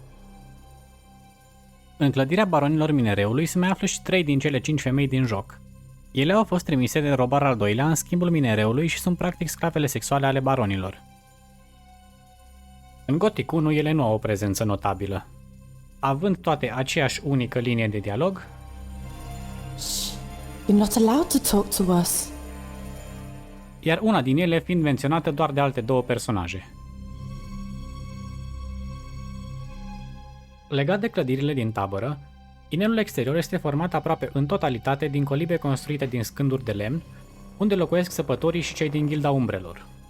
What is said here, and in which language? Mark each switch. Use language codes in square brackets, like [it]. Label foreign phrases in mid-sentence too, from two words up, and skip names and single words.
[ro] În clădirea baronilor minereului se mai află și 3 din cele 5 femei din joc. Ele au fost trimise de Robar al II-lea în schimbul minereului și sunt practic sclavele sexuale ale baronilor. În Gothic 1 ele nu au o prezență notabilă. Având toate aceeași unică linie de dialog, [en] Shh, you're not allowed to talk to us. [ro] Iar una din ele fiind menționată doar de alte două personaje. Legat de clădirile din tabără, Inelul exterior este format aproape în totalitate din colibe construite din scânduri de lemn, unde locuiesc săpătorii și cei din Gilda Umbrelor.